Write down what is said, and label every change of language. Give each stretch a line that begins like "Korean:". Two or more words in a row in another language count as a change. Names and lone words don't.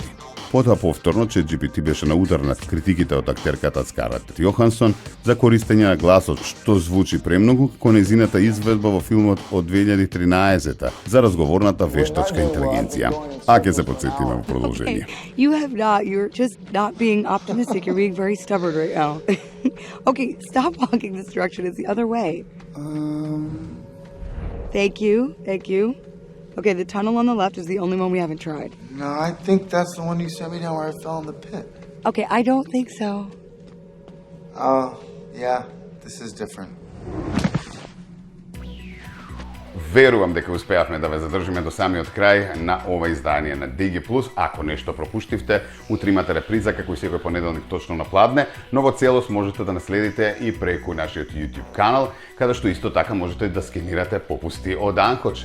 Macedonian: Потоа повторно ChatGPT беше на удар над критиките од актерката Скарлет Јохансон за користење на гласот што звучи премногу како нејзината изведба во филмот од 2013 за разговорната вештачка интелигенција. А ќе се потсетиме во продолжение.
English: You're just not being optimistic. You're being very stubborn right now. Okay, stop walking this direction. It's the other way. Thank you. Okay, the tunnel on the left is the only one we haven't tried. No, I think that's the one you sent me down where I fell in the pit. Okay, I don't think so. Oh, yeah, this is different.
Macedonian: Верувам дека успеавме да ве задржиме до самиот крај на ова издание на Digi Plus. Ако нешто пропуштивте, утре имате реприза како и секој понеделник точно на пладне, но во целост можете да наследите и преку нашиот YouTube канал, каде што исто така можете да скенирате попусти од Анкоч.